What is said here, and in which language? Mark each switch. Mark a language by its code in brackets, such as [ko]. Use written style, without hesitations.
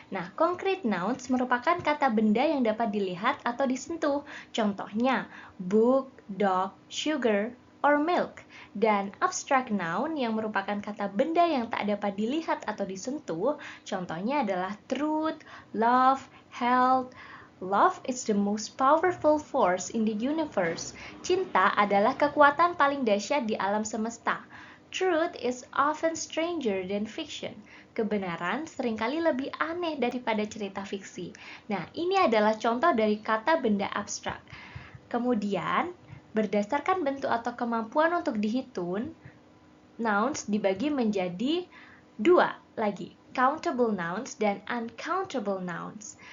[id] Nah, concrete nouns merupakan kata benda yang dapat dilihat atau disentuh. Contohnya, [en] book, dog, sugar, or milk. [id] Dan abstract noun yang merupakan kata benda yang tak dapat dilihat atau disentuh. Contohnya adalah [en] truth, love, health. Love is the most powerful force in the universe. [id] Cinta adalah kekuatan paling dahsyat di alam semesta. [en] Truth is often stranger than fiction. [id] Kebenaran seringkali lebih aneh daripada cerita fiksi. Nah, ini adalah contoh dari kata benda abstrak. Kemudian, berdasarkan bentuk atau kemampuan untuk dihitung, nouns dibagi menjadi dua lagi, countable nouns dan uncountable nouns.